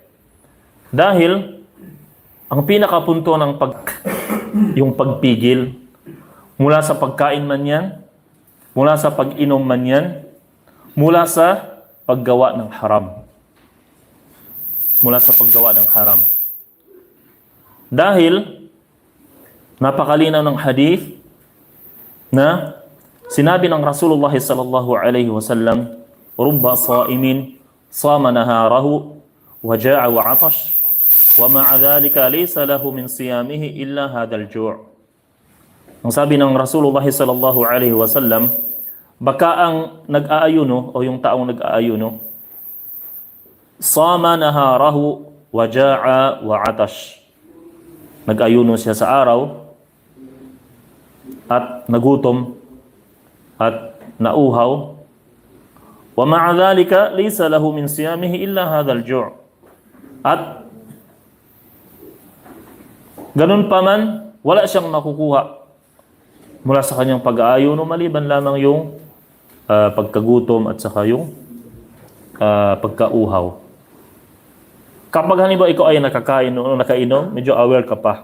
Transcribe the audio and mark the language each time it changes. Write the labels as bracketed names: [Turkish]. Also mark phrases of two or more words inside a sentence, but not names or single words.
[Filipino] Dahil, ang pinakapunto ng yung pagpigil, mula sa pagkain man yan, mula sa pag-inom man yan, mula sa paggawa ng haram. Mula sa paggawa ng haram. Dahil, napakalinaw ng hadith na sinabi ng Rasulullah [Arabic] صلى الله عليه وسلم، رب صائم صام نهاره وجاع وعطش." وَمَعَ ذَلِكَ لَيْسَ لَهُ مِنْ صِيَامِهِ إِلَّا هَذَا الْجُوعُ. [Filipino] Ang sabi ng Rasulullah [Arabic] صلى الله عليه وسلم, [Filipino] baka ang nag-aayuno o yung taong nag-aayuno [Arabic] صام نهاره وجاع وعطش. [Filipino] Nag-ayuno siya sa araw at nagutom at nauhaw. [Arabic] ومع ذلك ليس له من صيامه إلا هذا الجوع'. [Filipino] At ganun pa man, wala siyang nakukuha mula sa kanyang pag-aayuno maliban lamang yung pagkagutom at saka yung pagkauhaw. Kapag halimbawa ikaw ay nakakain o nakainom, medyo aware ka pa.